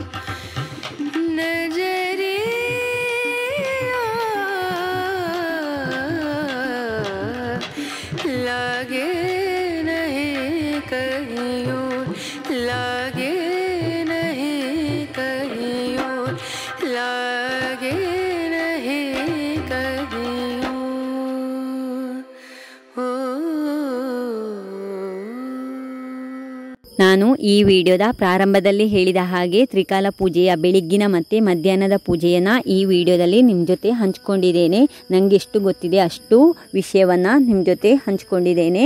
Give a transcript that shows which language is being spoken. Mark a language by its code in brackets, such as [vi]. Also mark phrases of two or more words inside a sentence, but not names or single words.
[hi] नजरिया लागे नहीं कहीं और लागे नहीं कहीं और लागे नहीं कहीं और [kn] ನಾನು ಈ ವಿಡಿಯೋದ ಪ್ರಾರಂಭದಲ್ಲಿ ಹೇಳಿದ ಹಾಗೆ ತ್ರಿಕಾಲ ಪೂಜೆಯ ಬೆಳಿಗ್ಗಿನ ಮತ್ತು ಮಧ್ಯಾಹ್ನದ ಪೂಜೆಯನ್ನು ಈ ವಿಡಿಯೋದಲ್ಲಿ ನಿಮ್ಮ ಜೊತೆ ಹಂಚ್ಕೊಂಡಿದ್ದೇನೆ. ನನಗೆ ಎಷ್ಟು ಗೊತ್ತಿದೆ ಅಷ್ಟು ವಿಷಯವನ್ನು ನಿಮ್ಮ ಜೊತೆ ಹಂಚ್ಕೊಂಡಿದ್ದೇನೆ.